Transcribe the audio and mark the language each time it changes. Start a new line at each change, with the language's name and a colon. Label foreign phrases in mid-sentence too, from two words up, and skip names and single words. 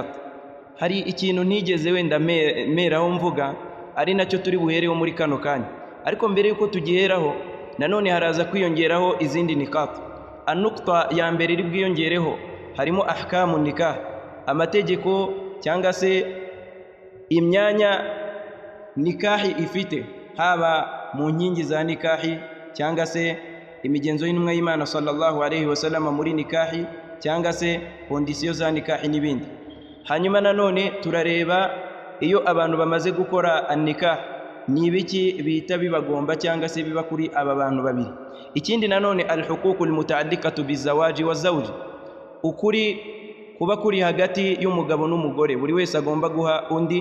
Kinyarwanda: Hari ikintu ntigeze wenda meraho mvuga ari nacyo turi buhereho muri kano kanya, ariko mbere yuko tugiheraho nanone haraza kwiyongeraho izindi nikat. Anukta ya mbere iri bwiyongereho harimo
Arabic: أحكام النكاح,
Kinyarwanda: amategeko cyangwa se imyanya nikahi ifite, haba mu nkingi za nikahi cyangwa se imigenzo y'intumwa y'Imana
Arabic: صلى الله عليه وسلم
Kinyarwanda: muri nikahi cyangwa se kondisiyo za nikahi n'ibindi. Hanyuma nanone turareba iyo abantu bamaze gukora nikah ni ibiki bita bibagomba cyangwa se biba kuri aba bantu babiri. Ikindi nanone
Arabic: الحقوق المتعلقة بالزوجة والزوج,
Kinyarwanda: ukuri kuba kuri hagati y'umugabo n'umugore buri wese agomba guha undi.